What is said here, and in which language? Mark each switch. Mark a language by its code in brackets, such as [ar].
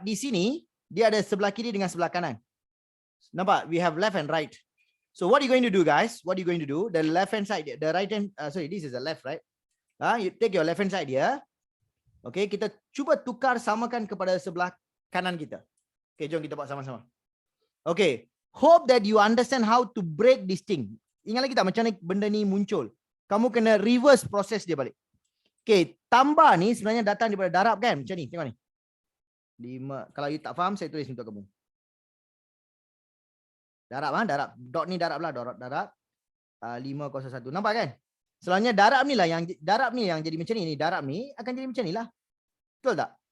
[ms] Di sini, dia ada sebelah kiri dengan sebelah kanan. Nampak? [en] We have left and right. So what are you going to do, guys? What are you going to do? The left hand side, the right hand, sorry, this is the left, right? You take your left hand side here. [ms] Okay, kita cuba tukar samakan kepada sebelah kanan kita. Okay, jom kita buat sama-sama. Okay. [en] Hope that you understand how to break this thing. [ms] Ingat lagi tak macam mana benda ni muncul? Kamu kena reverse proses dia balik. Okay, tambah ni sebenarnya datang daripada darab kan? Macam ni, tengok ni. 5. Kalau you tak faham, saya tulis untuk kamu. Darab, darab. Dot ni darab lah, darab. 501. Nampak kan? Selalunya darab ni lah yang jadi macam ni. Darab ni akan jadi macam ni lah. Betul tak?